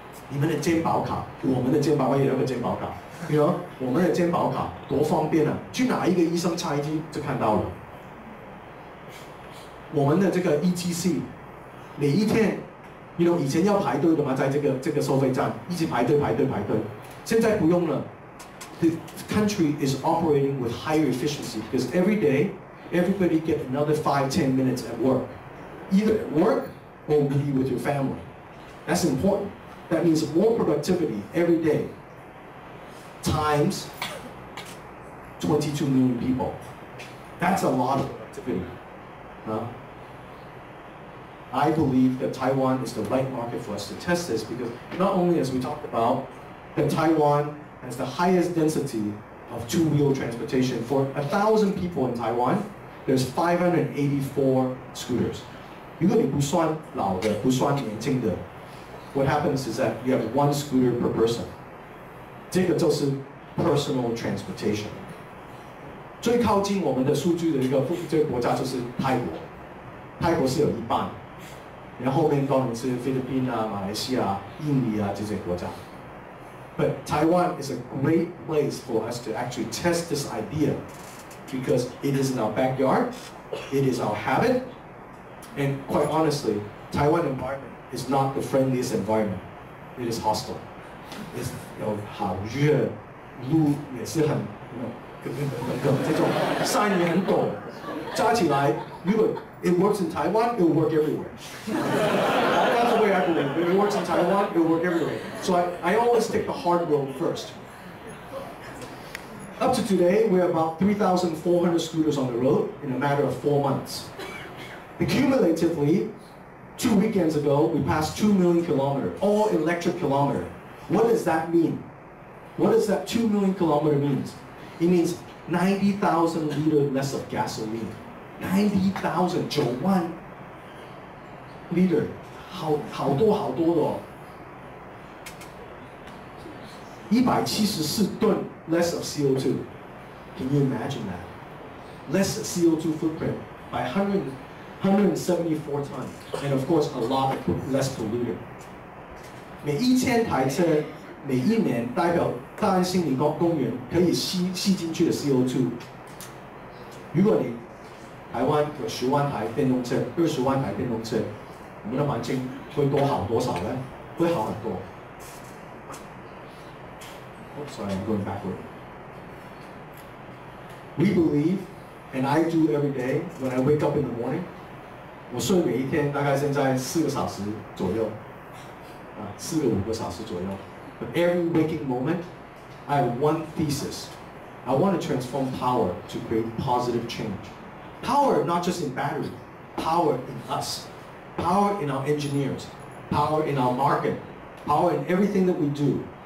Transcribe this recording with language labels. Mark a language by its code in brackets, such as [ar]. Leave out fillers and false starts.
[zh] 你们的健保卡，我们的健保卡也有个健保卡，我们的健保卡多方便啊！去哪一个医生插一剂就看到了。我们的这个 ETC， 每一天，以前要排队的嘛，在这个收费站一直排队，现在不用了。 [en] The country is operating with higher efficiency because every day, everybody get another 5-10 minutes at work, either at work or be with your family. That's important. That means more productivity every day times 22 million people. That's a lot of productivity. I believe that Taiwan is the right market for us to test this because not only as we talked about, that Taiwan has the highest density of two-wheel transportation. For 1,000 people in Taiwan, there's 584 scooters. [zh] 如果你不算老的，不算年轻的 [en] what happens is that you have 1 scooter per person. [zh] 这个就是 personal transportation. 最靠近我们的数据的这个国家就是泰国，泰国是有1半，然后后面当然是菲律宾啊、马来西亚、印尼啊这些国家。 [en] But Taiwan is a great place for us to actually test this idea because it is in our backyard, it is our habit, and quite honestly, Taiwan environment is not the friendliest environment. It is hostile. [zh] It's 好热，路也是很这种山也很陡，加起来，如果 [en] it works in Taiwan, it will work everywhere. That's the way I believe. If it works in Taiwan, it will work everywhere. So I always take the hard road first. Up to today, we have about 3,400 scooters on the road in a matter of 4 months. Cumulatively, 2 weekends ago, we passed 2 million kilometers, all electric kilometers. What does that mean? What does that 2 million kilometer mean? It means 90,000 liters less of gasoline. [zh] 90,000 9万 liter， 好多的哦。 [en] 174吨 less of CO2. Can you imagine that? Less CO2 footprint by 174 tons, and of course a lot less polluted. [zh] 每1000台车，每1年代表大安森林公园可以吸进去的 CO2。如果你台湾有10万台电动车、20万台电动车，我们的环境会多好多少呢？会好很多。 [en] Oh, sorry, I'm going backward. We believe, and I do every day when I wake up in the morning. [zh] 我睡每一天大概现在4个小时左右，4个5个小时左右。 [en] But every waking moment, I have one thesis. I want to transform power to create positive change. Power not just in battery, power in us, power in our engineers, power in our market, power in everything that we do.